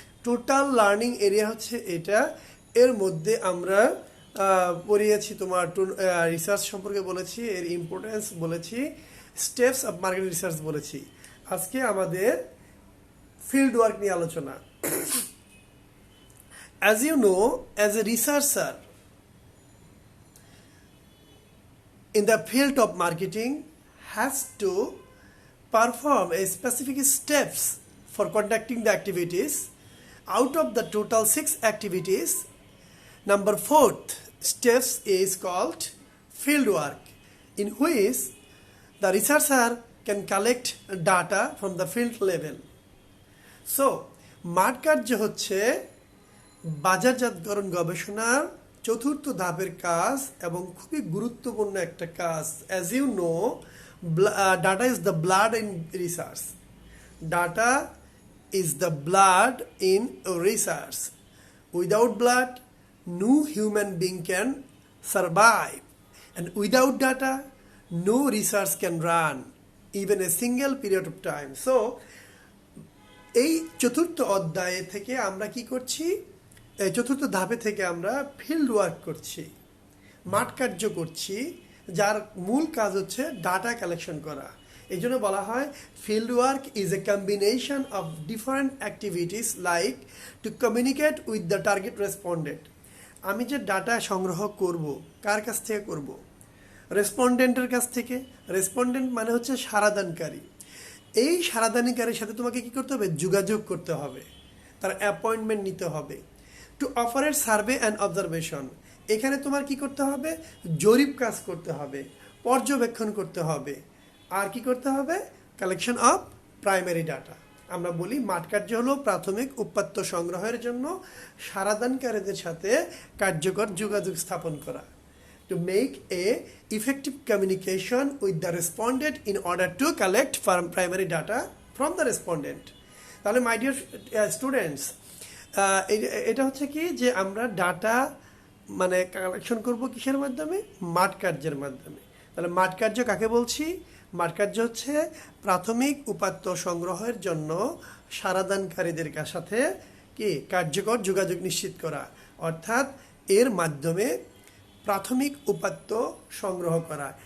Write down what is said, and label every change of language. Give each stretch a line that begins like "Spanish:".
Bangla: Total learning area হচ্ছে এটা। এর মধ্যে আমরা পড়িয়েছি তোমার রিসার্চ সম্পর্কে বলেছি, এর ইম্পর্টেন্স বলেছি, স্টেপস অফ মার্কেটিং রিসার্চ বলেছি। আজকে আমাদের ফিল্ড ওয়ার্ক নিয়ে আলোচনা।
English: As you know, as a researcher in the field of marketing has to perform a specific steps for conducting the activities. Out of the total 6 activities, number 4th steps is called field work, in which the researcher can collect data from the field level. So,
Bangla: মাঠ কার্য হচ্ছে বাজারজাতকরণ গবেষণার চতুর্থ ধাপের কাজ এবং খুবই গুরুত্বপূর্ণ একটা কাজ।
English: As you know, data is the blood in research. Data is the blood in research. Without blood, no human being can survive, and without data, no research can run even a single period of time. So
Bangla: এই চতুর্থ অধ্যায় থেকে আমরা কি করছি, এই চতুর্থ ধাপে থেকে আমরা ফিল্ড ওয়ার্ক করছি, মাঠ কার্য করছি, যার মূল কাজ হচ্ছে ডাটা কালেকশন করা। এই জন্য বলা হয়
English: Field work is a combination of different activities like to communicate with the target respondent.
Bangla: আমি যে ডাটা সংগ্রহ করব, কার কাছ থেকে করব? রেসপন্ডেন্টের কাছ থেকে। রেসপন্ডেন্ট মানে হচ্ছে সারাদানকারী। এই সারাদানকারীর সাথে তোমাকে কি করতে হবে? যোগাযোগ করতে হবে, তার অ্যাপয়েন্টমেন্ট নিতে হবে।
English: to operate survey and observation,
Bangla: এখানে তোমার কি করতে হবে? জরিপ কাজ করতে হবে, পর্যবেক্ষণ করতে হবে, আর কি করতে হবে?
English: Collection of primary data.
Bangla: আমরা বলি মাঠ কার্য হলো প্রাথমিক উপাত্ত সংগ্রহের জন্য সারাদানকারীদের সাথে কার্যকর যোগাযোগ স্থাপন করা।
English: To make a effective communication with the respondent in order to collect primary data from the respondent.
Bangla: তাহলে
English: my dear students,
Bangla: এটা হচ্ছে কি যে আমরা ডাটা মানে কালেকশন করব কিসের মাধ্যমে? মাঠ কার্যের মাধ্যমে। তাহলে মাঠ কার্য কাকে বলছি? মাঠ কার্য হচ্ছে প্রাথমিক উপাত্ত সংগ্রহের জন্য সারাদানকারীদের সাথে কি কার্যকর যোগাযোগ নিশ্চিত করা, অর্থাৎ এর মাধ্যমে প্রাথমিক উপাত্ত সংগ্রহ করা।